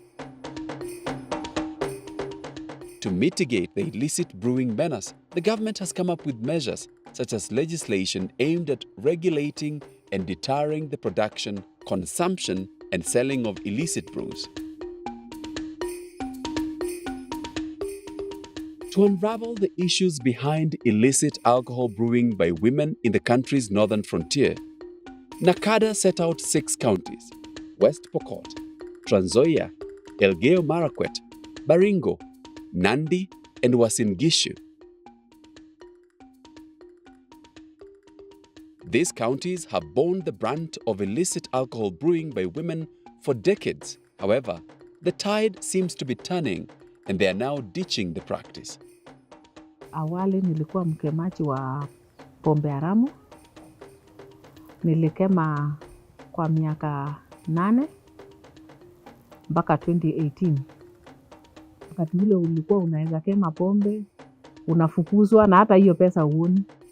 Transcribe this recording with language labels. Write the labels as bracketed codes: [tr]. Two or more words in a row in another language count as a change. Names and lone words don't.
[en] To mitigate the illicit brewing menace, the government has come up with measures such as legislation aimed at regulating and deterring the production, consumption, and selling of illicit brews. To unravel the issues behind illicit alcohol brewing by women in the country's northern frontier, NACADA set out 6 counties: West Pokot, Trans Nzoia, Elgeyo Marakwet, Baringo, Nandi, and Uasin Gishu. These counties have borne the brunt of illicit alcohol brewing by women for decades. However, the tide seems to be turning and they are now ditching the practice. [sw] Awali nilikuwa mkemaji wa pombe haramu. Nilikema kwa miaka 8 mpaka 2018. Wakati ule ulikuwa unaweza kema pombe, unafukuzwa na hata hiyo pesa huoni.